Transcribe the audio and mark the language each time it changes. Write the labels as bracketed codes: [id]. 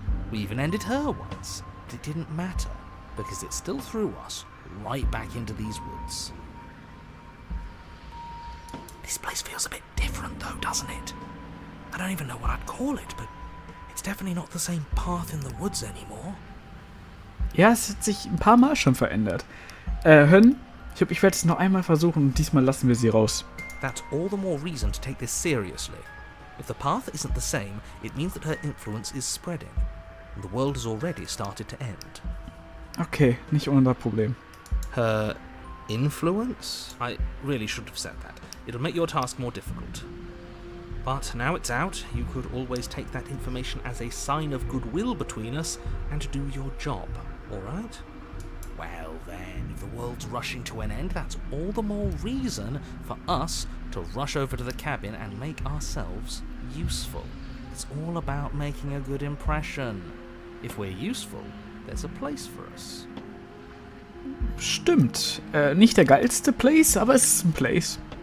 [en] We even ended her once, but it didn't matter, because it still threw us right back into these woods. This place feels a bit different though, doesn't it? I don't even know what I'd call it, but it's definitely not the same path in the woods anymore. [de] Ja, es hat sich ein paar Mal schon verändert. Hön, ich werde es noch einmal versuchen und diesmal lassen wir sie raus. [en] That's all the more reason to take this seriously. If the path isn't the same, it means that her influence is spreading, and the world has already started to end. [de] Okay, nicht unser Problem. [en] Her influence? I really should have said that. It'll make your task more difficult. But now it's out, you could always take that information as a sign of goodwill between us and do your job, alright? Well then, if the world's rushing to an end, that's all the more reason for us to rush over to the cabin and make ourselves useful. It's all about making a good impression. If we're useful, there's a place for us. [de] Stimmt. Nicht der geilste Place, aber es ist ein Place.